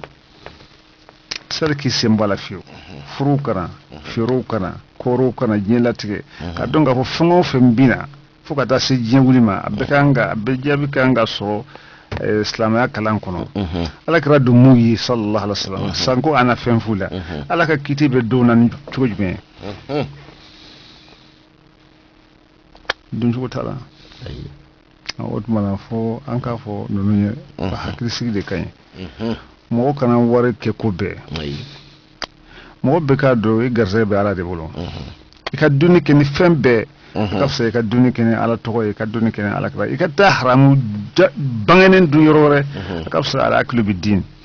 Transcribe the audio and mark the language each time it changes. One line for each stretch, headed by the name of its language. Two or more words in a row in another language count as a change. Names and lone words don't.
Bambara: seli k'i sen bɔ a la fiyewu furuw kana feerew kana kɔɔriw kana diɲɛ latigɛ ka dɔn k'a fɔ fɛn o fɛn bɛ na fo ka taa se diɲɛ wuli ma a bɛɛ jaabi kan ka sɔrɔ silamɛya kalan kɔnɔ ala kɛra don mun ye
Arabic: صلى الله عليه وسلم
Bambara: sanko ana fɛn fu la ala ka kiti bɛ don na ni cogo jumɛn don cogo t'a la o tuma na fo an k'a fɔ ninnu ye hakilisigi de ka ɲi mɔgɔ kana wari kɛ ko bɛɛ mɔgɔ bɛɛ k'a dɔn i garisɛgɛ bɛ ala de bolo i ka dunni kɛ ni fɛn bɛɛ ka fisa i ka dunni kɛ ni ala tɔgɔ ye i ka dunni kɛ ni ala kira i ka taa haramu bangenen dun yɔrɔ wɛrɛ a ka fisa ala hakili bɛ din